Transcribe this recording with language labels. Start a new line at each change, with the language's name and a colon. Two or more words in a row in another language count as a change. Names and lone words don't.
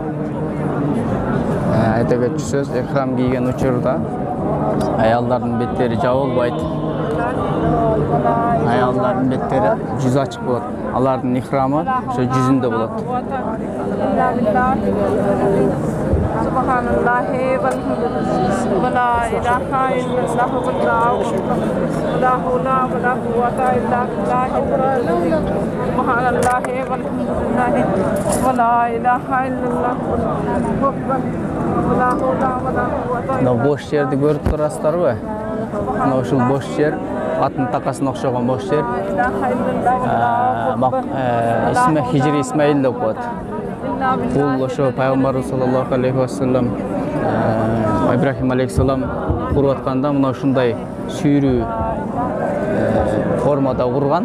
Kyrgyz: айта кетчүсөз, ihram giyген учурда аялдардын беттери жабылбайт. Аялдардын беттери жүз ачык болот. Алардын ихрамы ошо жүзүндө болот.
Arabic: سبحان الله والحمد لله ولا إله إلا الله ولا حول ولا قوة إلا بالله سبحان الله والحمد لله ولا إله إلا الله ولا حول ولا قوة.
Kyrgyz: Мына бош жерди көрүп турасыздарбы? Мына ушул бош жер аттын такасына окшогон бош жер. Исме Хижри Исмаил деп коет. Бул ошо пайгамбарыбыз
Arabic: صلى الله عليه وسلم
Kyrgyz: Ибрахим алейхиссалам куруп атканда мына ушундай сүйрүү формада курган.